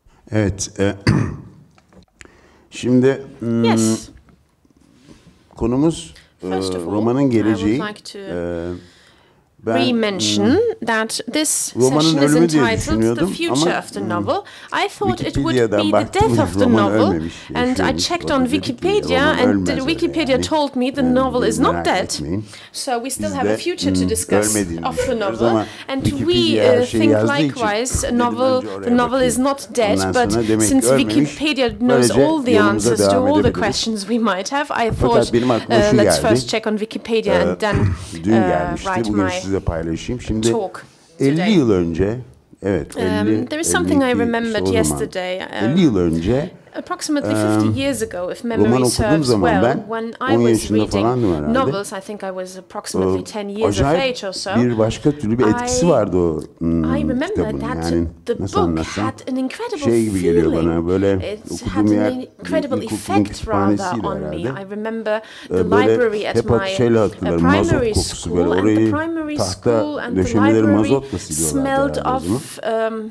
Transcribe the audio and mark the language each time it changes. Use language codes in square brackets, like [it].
[tr] Evet, şimdi konumuz romanın geleceği. [en] Re-mention that this session is entitled The Future of the Novel. I thought it would be the death of the novel, and I checked on Wikipedia, and Wikipedia told me the novel is not dead, so we still have a future to discuss of the novel, and we think likewise, the novel is not dead, but since Wikipedia knows all the answers to all the questions we might have, I thought let's first check on Wikipedia and then write my [tr] paylaşayım. Şimdi 50 yıl önce, evet, [en] there is something I remembered yesterday. [tr] 50 yıl önce [en] approximately 50 years ago, if memory serves well, when I was reading novels, I think I was approximately 10 years of age or so, [tr] bir başka türlü bir etkisi vardı o kitabın. Yani nasıl anlatsam şey gibi geliyor bana, böyle okuduğum yer ilkokulun kütüphanesiydi herhalde. Böyle hep şeyle hatırlarım, mazot kokusu, böyle orayı tahta döşemeleri mazotla siliyorlardı herhalde o zaman.